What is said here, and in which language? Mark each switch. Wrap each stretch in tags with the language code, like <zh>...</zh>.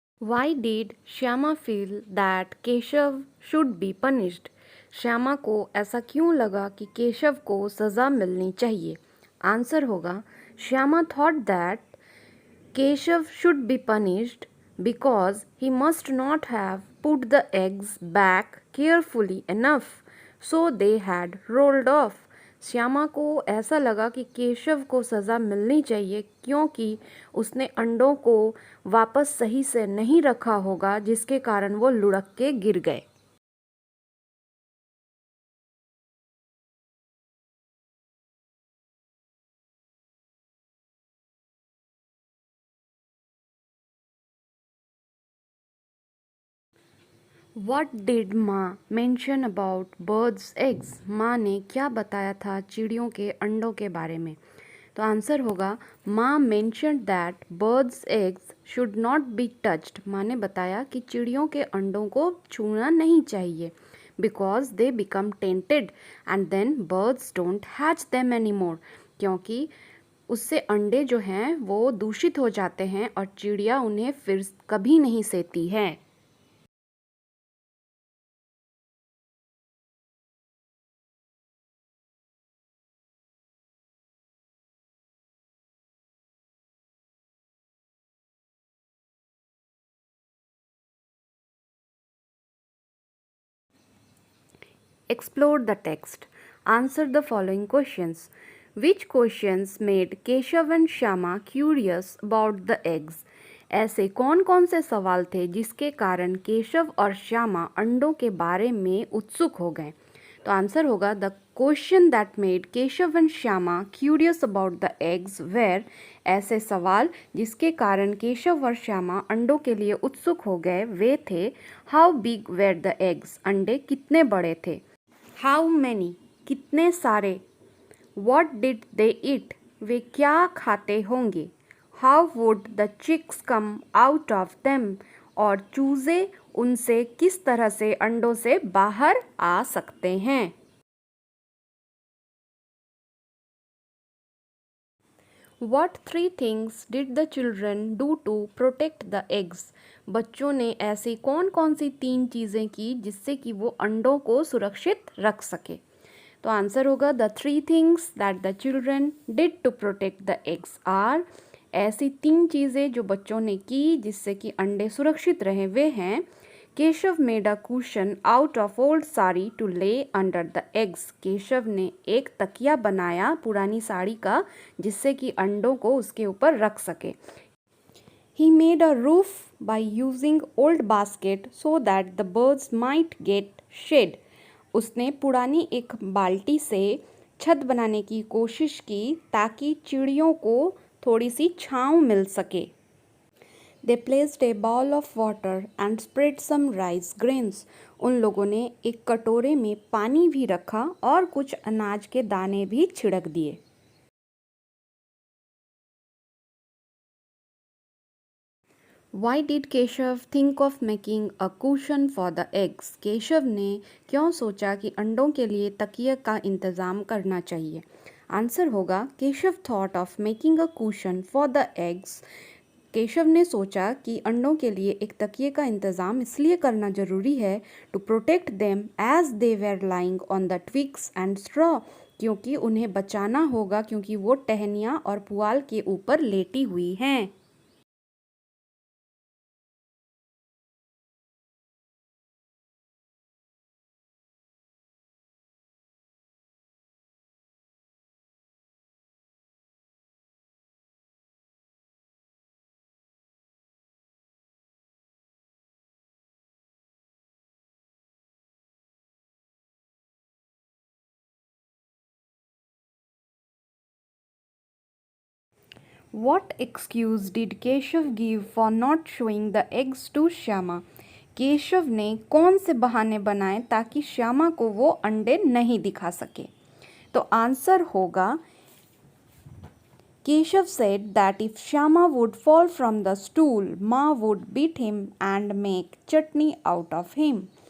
<en>Why did Shyama feel that Keshav should be punished?</en> <hi>Shyama को ऐसा क्यों लगा कि केशव को सज़ा मिलनी चाहिए? आंसर होगा</hi> <en>Shyama thought that Keshav should be punished because he must not have put the eggs back carefully enough, so they had rolled off.</en> <hi>Shyama को ऐसा लगा कि केशव को सज़ा मिलनी चाहिए क्योंकि उसने अंडों को वापस सही से नहीं रखा होगा जिसके कारण वो लुढ़क के गिर गए।</hi> <en>What did Maa mention about birds eggs?</en> <hi>माँ ने क्या बताया था चिड़ियों के अंडों के बारे में? तो आंसर होगा</hi> <en>Maa mentioned that birds eggs should not be touched.</en> <hi>माँ ने बताया कि चिड़ियों के अंडों को छूना नहीं चाहिए</hi> <en>because they become tainted and then birds don't hatch them anymore.</en> <hi>क्योंकि उससे अंडे जो हैं वो दूषित हो जाते हैं और चिड़िया उन्हें फिर कभी नहीं सेती है।</hi> <en>Explore the text. Answer the following questions. Which questions made Keshav and Shyama curious about the eggs?</en> <hi>ऐसे कौन कौन से सवाल थे जिसके कारण केशव और श्यामा अंडों के बारे में उत्सुक हो गए? तो आंसर होगा</hi> <en>The question that made Keshav and Shyama curious about the eggs were.</en> <hi>ऐसे सवाल जिसके कारण केशव और श्यामा अंडों के लिए उत्सुक हो गए वे थे</hi> <en>how big were the eggs,</en> <hi>अंडे कितने बड़े थे,</hi> <en>how many</en> <hi>कितने सारे,</hi> <en>what did they eat</en> <hi>वे क्या खाते होंगे,</hi> <en>how would the chicks come out of them</en> <hi>और चूजे उनसे किस तरह से अंडों से बाहर आ सकते हैं।</hi> <en>What three things did the children do to protect the eggs?</en> <hi>बच्चों ने ऐसी कौन कौन सी 3 चीज़ें की जिससे कि वो अंडों को सुरक्षित रख सके। तो आंसर होगा</hi> <en>The 3 things that the children did to protect the eggs are.</en> <hi>ऐसी 3 चीज़ें जो बच्चों ने की जिससे कि अंडे सुरक्षित रहें वे हैं</hi> <en>Keshav made a cushion out of old sari to lay under the eggs.</en> <hi>केशव ने एक तकिया बनाया पुरानी साड़ी का जिससे कि अंडों को उसके ऊपर रख सके।</hi> <en>He made a roof by using old basket so that the birds might get shade.</en> <hi>उसने पुरानी एक बाल्टी से छत बनाने की कोशिश की ताकि चिड़ियों को थोड़ी सी छांव मिल सके।</hi> <en>They placed a bowl of water and spread some rice grains.</en> <hi>उन लोगों ने एक कटोरे में पानी भी रखा और कुछ अनाज के दाने भी छिड़क दिए।</hi> <en>Why did Keshav think of making a cushion for the eggs?</en> <hi>Keshav ने क्यों सोचा कि अंडों के लिए तकिए का इंतज़ाम करना चाहिए। आंसर होगा</hi> <en>Keshav thought of making a cushion for the eggs.</en> <hi>Keshav ने सोचा कि अंडों के लिए एक तकिए का इंतज़ाम इसलिए करना ज़रूरी है</hi> <en>to protect them as they were lying on the twigs and straw,</en> <hi>क्योंकि उन्हें बचाना होगा क्योंकि वो टहनियाँ और पुआल के ऊपर लेटी हुई हैं।</hi> <en>What excuse did Keshav give for not showing the eggs to Shyama?</en> <hi>Keshav ने कौन से बहाने बनाए ताकि श्यामा को वो अंडे नहीं दिखा सके। तो आंसर होगा</hi> <en>Keshav said that if Shyama would fall from the stool, Ma would beat him and make chutney out of him.</en>